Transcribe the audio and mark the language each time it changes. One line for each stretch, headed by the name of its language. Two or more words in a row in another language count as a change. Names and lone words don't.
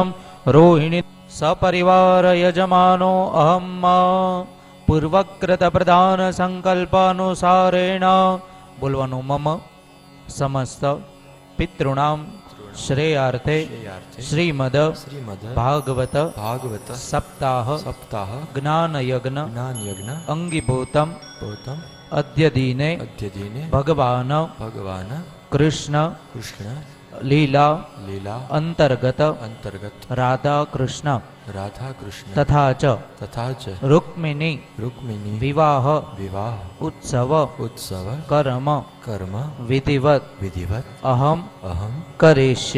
Sanskrit: रोहिणी सपरिवार यजमानो अहम् पूर्वकृत प्रधान संकल्पानुसारेण बोलवानु मम समस्त पितॄणाम श्रेयार्थे श्रीमद भागवत सप्ताह ज्ञान यज्ञ अंगीभूतम अद्य दीने भगवान कृष्ण લીલા લીલા અંતર્ગત અંતર્ગત રાધા કૃષ્ણ રાધા કૃષ્ણ તથા ચ તથા ચ રૂક્મિણી રૂક્મિણી વિવાહ વિવાહ ઉત્સવ ઉત્સવ કર્મ કર્મ વિધિવત વિધિવત અહમ અહમ કરીષ્યે.